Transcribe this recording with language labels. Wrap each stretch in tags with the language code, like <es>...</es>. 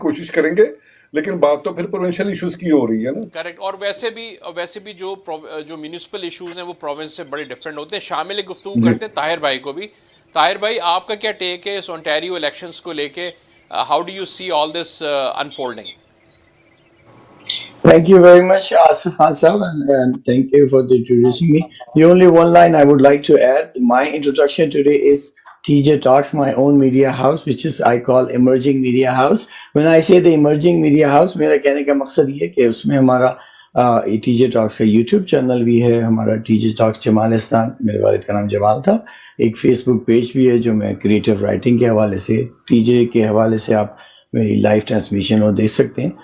<ur>کوشش کریں گے، لیکن بات تو پھر پروونشل ایشوز کی ہو رہی ہے نا. کریکٹ. اور ویسے بھی جو میونسپل ایشوز ہیں وہ پروونس سے بڑے ڈفرینٹ ہوتے ہیں. شامل گفتگو جی کرتے ہیں طاہر بھائی کو بھی. طاہر بھائی آپ کا کیا ٹیک ہے اس اونٹیریو الیکشنز کو لے کے؟</ur> <en>How do you see all this unfolding? Thank you very much, Asif Khan sir, and thank you for introducing me. The only one line I would like to add, my introduction today is TJ Talks, my own media house, which is I call Emerging Media House. When I say the Emerging Media House,</en> <ur>میرا کہنے کا مقصد یہ ہے کہ اس میں ہمارا T جے ٹاکس کا یوٹیوب چینل بھی ہے، ہمارا ٹی جے ٹاکس جمالستان، میرے والد کا نام جمال تھا. ایک فیس بک پیج بھی ہے جو میں کریٹو رائٹنگ کے حوالے سے، ٹی جے کے حوالے سے آپ میری لائیو ٹرانسمیشن وہ دیکھ سکتے ہیں.</ur>